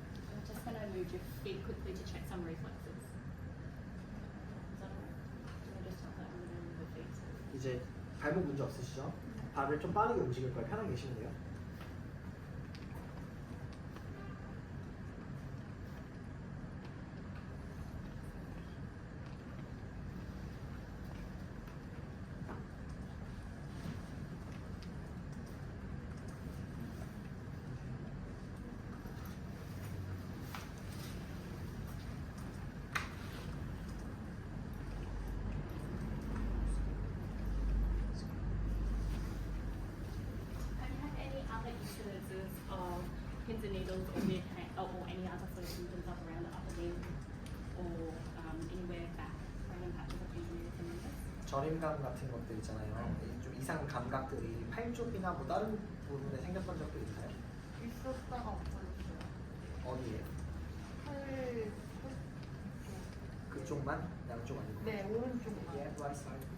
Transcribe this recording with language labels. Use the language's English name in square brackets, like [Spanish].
[English] I'm just going to move your feet quickly to check some reflexes. Is that alright? Can I just tell that I'm going to move your feet? [Korean] 이제 발목 문제 없으시죠? 발을 좀 빠르게 움직일 거예요. 편하게 계시면 돼요. [English] Have you had any other incidences of pins and needles or or any other sort of symptoms up around the upper limb or anywhere back, random patches of pins and needles in this? [Korean] 저림감 같은 것들 있잖아요. 좀 이상 감각들이 팔 쪽이나 뭐 다른 부분에 생겼던 적도 있나요? 있었다가 없어졌어요. 어디에? 팔 그쪽만? 양쪽 아니고? 네, 오른쪽만. [English] Yeah, right side.